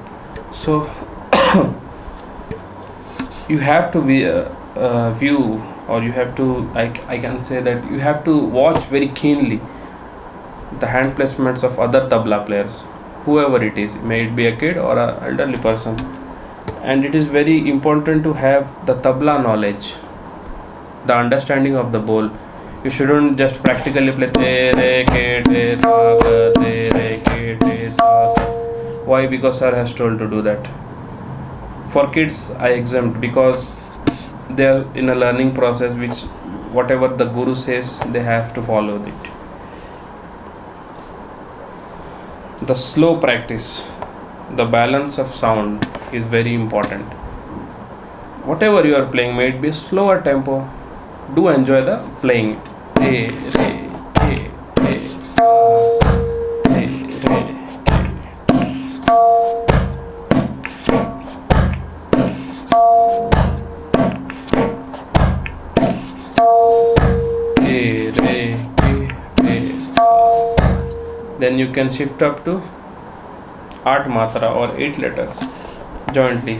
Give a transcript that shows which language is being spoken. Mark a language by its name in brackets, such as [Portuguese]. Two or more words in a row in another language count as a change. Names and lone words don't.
[English] So you have to be view, or you have to, I can say that you have to watch very keenly the hand placements of other tabla players, whoever it is, may it be a kid or a elderly person. And it is very important to have the tabla knowledge, the understanding of the bowl. You shouldn't just practically play te re ke te sa ga te re ke te sa ga. Why? Because sir has told to do that. For kids, I exempt, because they are in a learning process, which whatever the guru says, they have to follow it. The slow practice, the balance of sound is very important. Whatever you are playing, may it be slower tempo, do enjoy the playing it. Re, re, ke, re, sa, re, re, ke, re, ke, re, sa. Then you can shift up to 8 matra or 8 letters jointly.